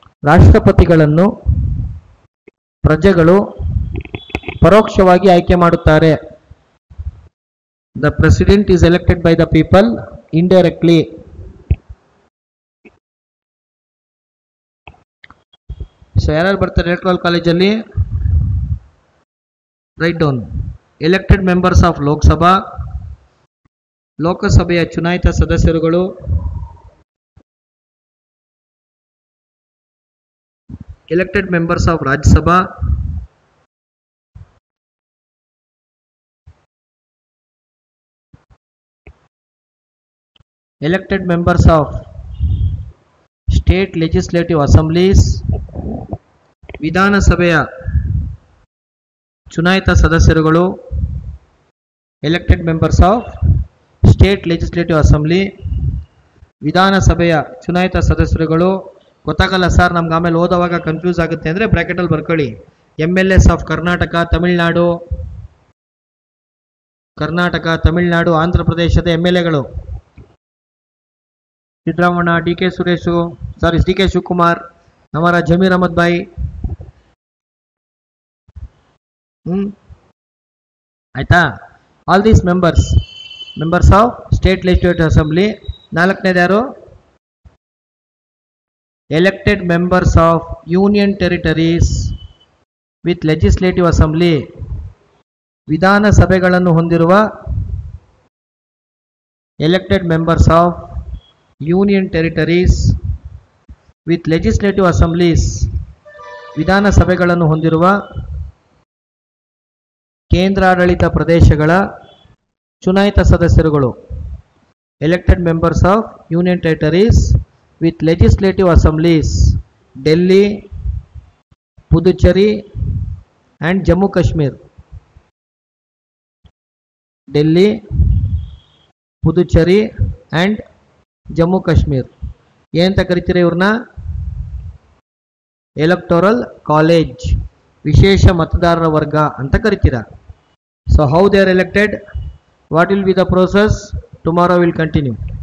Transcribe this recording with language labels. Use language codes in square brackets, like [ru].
[kn] ರಾಷ್ಟ್ರಪತಿಗಳನ್ನು ಪ್ರಜೆಗಳು ಪರೋಕ್ಷವಾಗಿ ಆಯ್ಕೆ ಮಾಡುತ್ತಾರೆ. [en] The president is elected by the people indirectly. [kn] So ಯಾರ್ಯಾರು ಬರ್ತಾರೆ ಎಲೆಕ್ಟ್ರಲ್ ಕಾಲೇಜಲ್ಲಿ? [en] Right down. Elected members of Lok Sabha, [kn] ಲೋಕಸಭೆಯ ಚುನಾಯಿತ ಸದಸ್ಯರುಗಳು, [en] elected members of Rajya Sabha, elected members of state legislative assemblies, [kn] ವಿಧಾನಸಭೆಯ ಚುನಾಯಿತ ಸದಸ್ಯರುಗಳು, [en] elected members of state legislative assembly, ವಿಧಾನಸಭೆಯ ಚುನಾಯಿತ ಸದಸ್ಯರುಗಳು. [kn] ಗೊತ್ತಾಗಲ್ಲ ಸರ್ ನಮ್ಗೆ, ಆಮೇಲೆ ಓದುವಾಗ ಕನ್ಫ್ಯೂಸ್ ಆಗುತ್ತೆ ಅಂದರೆ ಬ್ರ್ಯಾಕೆಟಲ್ಲಿ ಬರ್ಕೊಳ್ಳಿ. MLAs ಆಫ್ ಕರ್ನಾಟಕ, ತಮಿಳುನಾಡು, ತಮಿಳುನಾಡು, ಆಂಧ್ರ ಪ್ರದೇಶದ MLAಗಳು ಸಿದ್ದರಾಮಣ್ಣ, DK ಸುರೇಶು, DK ಶಿವಕುಮಾರ್, ಹಮಾರ ಜಮೀರ್ ಅಹಮದ್ ಭಾಯ್. ಆಯ್ತಾ? [en] All these members of state legislative assembly. [kn] ನಾಲ್ಕನೇದು ಯಾರು? [en] elected members of union territories with legislative assembly, [kn] ವಿಧಾನಸಭೆಗಳನ್ನು ಹೊಂದಿರುವ [en] elected members of union territories with legislative assemblies, [kn] ವಿಧಾನಸಭೆಗಳನ್ನು ಹೊಂದಿರುವ ಕೇಂದ್ರಾಡಳಿತ ಪ್ರದೇಶಗಳ ಚುನಾಯಿತ ಸದಸ್ಯರುಗಳು. [en] elected members of union territories with legislative assemblies, Delhi, Puducherry and Jammu Kashmir. Delhi, Puducherry and Jammu Kashmir. [kn] ಏನಂತ ಕರೀತೀರಾ ಇವ್ರನ್ನ? Electoral college, ವಿಶೇಷ ಮತದಾರರ ವರ್ಗ ಅಂತ ಕರೀತೀರಾ. [en] So how they are elected? What will be the process? Tomorrow will continue.